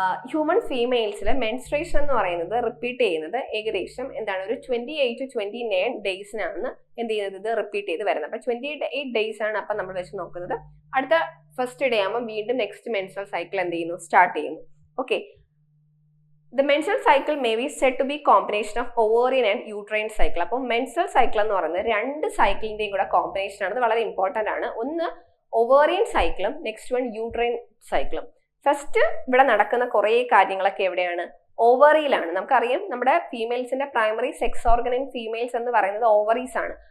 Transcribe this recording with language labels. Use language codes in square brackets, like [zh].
[ml] Human ഫീമെയിൽസിൽ menstruation എന്ന് പറയുന്നത് repeat ചെയ്യുന്നത് ഏകദേശം എന്താണ് ഒരു 28 to 29 ഡേയ്സിനാണ് എന്ത് ചെയ്യുന്നത്? ഇത് റിപ്പീറ്റ് ചെയ്ത് വരുന്നത്. അപ്പൊ 28 ഡേയ്സ് ആണ് അപ്പൊ നമ്മൾ വെച്ച് നോക്കുന്നത്. അടുത്ത ഫസ്റ്റ് ഡേ ആകുമ്പോൾ വീണ്ടും നെക്സ്റ്റ് മെൻസ്ട്രൽ സൈക്കിൾ എന്ത് ചെയ്യുന്നു? സ്റ്റാർട്ട് ചെയ്യുന്നു. [en] Okay, the menstrual cycle may be said to be combination of ovarian and uterine cycle. [ml] അപ്പോൾ menstrual cycle എന്ന് പറയുന്നത് രണ്ട് സൈക്കിളിന്റെയും കൂടെ കോമ്പിനേഷൻ ആണ്. അത് വളരെ ഇമ്പോർട്ടന്റ് ആണ്. ഒന്ന് ovarian സൈക്കിളും നെക്സ്റ്റ് വൺ യൂട്രൈൻ സൈക്കിളും. ഫസ്റ്റ് ഇവിടെ നടക്കുന്ന കുറേ കാര്യങ്ങളൊക്കെ എവിടെയാണ്? ഓവറിയിലാണ്. നമുക്കറിയാം നമ്മുടെ ഫീമെയിൽസിന്റെ primary sex organ in females എന്ന് പറയുന്നത് ഓവറീസ് ആണ്.